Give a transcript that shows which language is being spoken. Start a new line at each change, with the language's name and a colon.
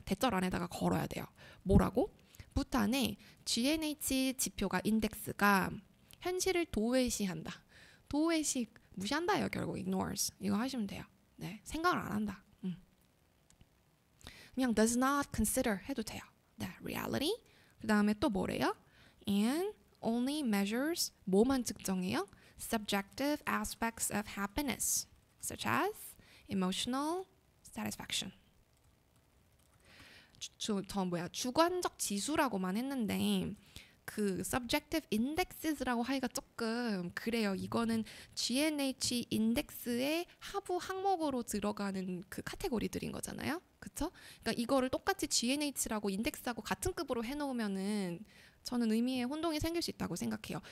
Korean: 대절 안에다가 걸어야 돼요. 뭐라고? 부탄의 GNH 지표가 인덱스가 현실을 도외시한다. 도외시 무시한다예요. 결국 ignores 이거 하시면 돼요. 네, 생각을 안 한다. 그냥
English: does not consider
Korean: 해도 돼요. 네, reality 그 다음에 또 뭐래요?
English: And only measures
Korean: 뭐만 측정해요?
English: Subjective aspects of happiness such as emotional satisfaction.
Korean: 주관적 지수라고만 했는데 그
English: subjective indexes
Korean: 라고 하기가 조금 그래요. 이거는 GNH 인덱스의 하부 항목으로 들어가는 그 카테고리들인 거잖아요. 그쵸? 그러니까 이거를 똑같이 GNH라고 인덱스하고 같은 급으로 해놓으면은 저는 의미에 혼동이 생길 수 있다고 생각해요.